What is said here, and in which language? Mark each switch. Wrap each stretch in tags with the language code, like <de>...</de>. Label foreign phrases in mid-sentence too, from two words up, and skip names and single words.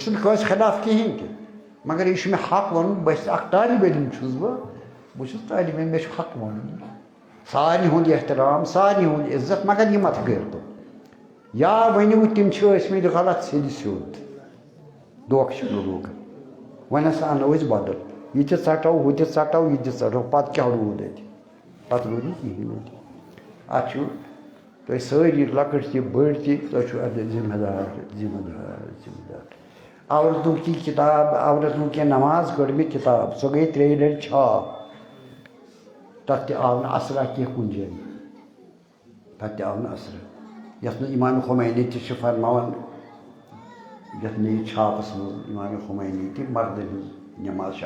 <ks>چھُس نہٕ کٲنٛسہِ خلاف کِہیٖنۍ تہِ مگر یہِ چھُ مےٚ حق وَنُن بہٕ چھُس اکھ طالبِ علم چھُس بہٕ چھُس طالبِ علم مےٚ چھُ حق وَنُن سارنٕے ہُنٛد احترام سارنٕے ہُنٛد عزت مگر یہِ مت کٔرۍتو یا ؤنِو تِم چھِ ٲسۍمٕتۍ غلط سیٚدِ سیوٚد دھوکہٕ چھِ نہٕ لوٗکن وۄنۍ ہسا اَنو أسۍ بدل یہِ تہِ ژٹو ہُہ تہِ ژٹو یہِ تہِ ژٹو پتہٕ کیٛاہ روٗد اَتہِ پتہٕ روٗد نہٕ کِہیٖنۍ اَتہِ اَتھ چھُ تُہۍ سٲری لۄکٕٹۍ تہِ بٔڑۍ تہِ تۄہہِ چھُو اَتھ ذِمہٕ دار</ks> <ur>عورتوں کی کتاب عورتوں کی نماز</ur> <ks>کٔڑ مےٚ کِتاب سۄ گٔے 3 لٹہِ چھاپ تَتھ تہِ آو نہٕ اثرا کینٛہہ کُنہِ جایہِ تَتھ تہِ آو نہٕ اثرا یَتھ نہٕ اِمامِ خُمینی تہِ چھِ فرماوان یَتھ نٔیِس چھاپس منٛز اِمامِ خُمینی تہِ مردن ہٕنٛز نٮ۪ماز چھِ</ks>